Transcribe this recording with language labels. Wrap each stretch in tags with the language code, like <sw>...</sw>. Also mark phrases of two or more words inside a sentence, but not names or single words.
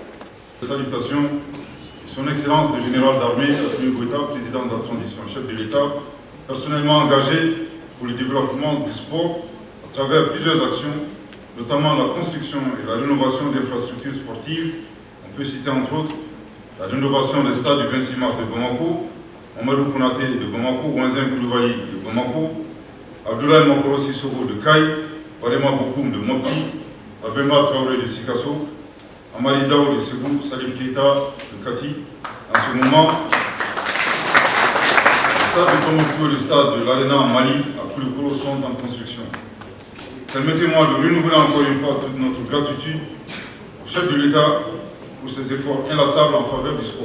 <fr>Salutations, Son Excellence le Général d'Armée Assimi Goïta, Président de la Transition, chef de l'État, personnellement engagé pour le développement du sport à travers plusieurs actions, notamment la construction et la rénovation d'infrastructures sportives. On peut citer entre autres la rénovation des stades du 26 mars de Bamako, Amadou Konaté de Bamako, Ouanzin Koulibaly de Bamako, Abdoulaye Makoro Sissoko de Kaï, Barema Bokoum de Mopi, Abema Traoré de Sikasso, Amali Dao de Ségou, Salif Keita de Kati. En ce moment, le stade de Tombouctou et le stade de l'Arena Mali à Koulikoro sont en construction. Permettez-moi de renouveler encore une fois toute notre gratitude au chef de l'État pour ses efforts inlassables en faveur du sport.</fr>